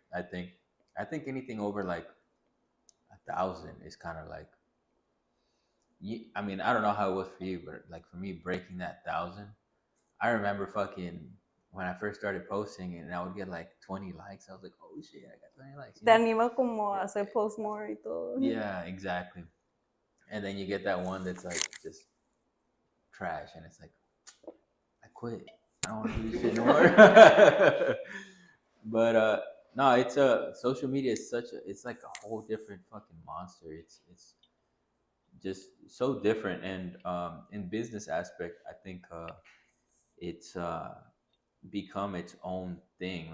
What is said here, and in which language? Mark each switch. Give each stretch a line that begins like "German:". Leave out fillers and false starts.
English: I think anything over like 1,000 is kind of like. I mean, I don't know how it was for you, but like for me, breaking that 1,000, I remember fucking when I first started posting and I would get like 20 likes. I was like, oh shit, I got 20 likes.
Spanish: Te anima como a hacer
English: post more
Spanish: y todo.
English: Yeah, exactly. And then you get that one that's like just trash, and it's like, I quit. I don't want to do this shit no more. But no, it's social media is it's like a whole different fucking monster. It's just so different, and in business aspect, I think it's become its own thing.